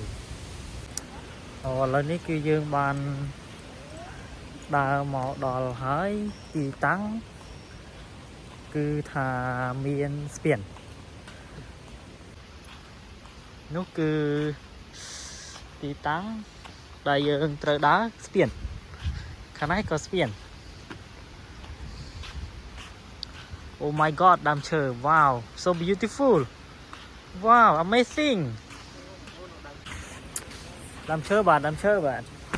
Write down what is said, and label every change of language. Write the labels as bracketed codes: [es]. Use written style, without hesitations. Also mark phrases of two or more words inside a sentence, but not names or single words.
[km] ឡូវនេះគឺយើងបានដើរមកដល់ហើយទីតាំងគឺថាមានស្ពាន នោះគឺទីតាំងដែលយើងត្រូវដើរស្ពានខាងនេះក៏ស្ពាន [en] Oh my god [km] ដើមឈើ [en] Wow so beautiful Wow amazing [km] ដើមឈើបាទ